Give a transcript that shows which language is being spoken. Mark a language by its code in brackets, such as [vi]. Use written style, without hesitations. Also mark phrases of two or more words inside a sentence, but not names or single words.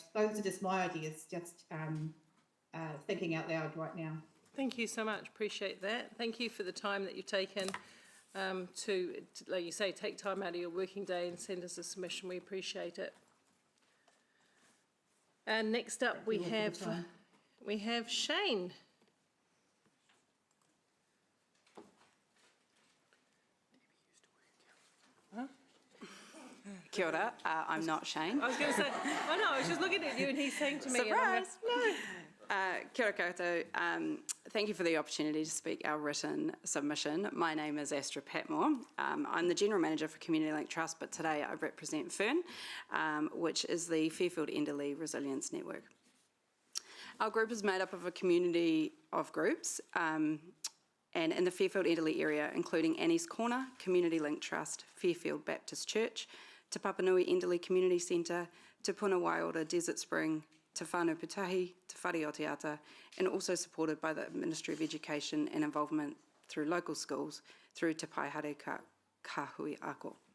[en] Those are just my ideas, just thinking out loud right now. Thank you so much. Appreciate that. Thank you for the time that you've taken to, like you say, take time out of your working day and send us a submission. We appreciate it. And next up we have Shane. [mi] Kia ora, [en] I'm not Shane. I was going to say, oh no, I was just looking at you and he's saying to me, Surprise! No. [mi] Kia ora koutou. [en] Thank you for the opportunity to speak our written submission. My name is Astra Patmore. I'm the General Manager for Community Link Trust, but today I represent Fern, which is the Fairfield Enderley Resilience Network. Our group is made up of a community of groups, and in the Fairfield Enderley area, including Annie's Corner, Community Link Trust, Fairfield Baptist Church, Te Papanui Enderley Community Centre, Te Puna Waiora Desert Spring, Te Whānau Putahi, Te Whare o Te Ata, and also supported by the Ministry of Education and involvement through local schools through Te Paihare Kahui Ako.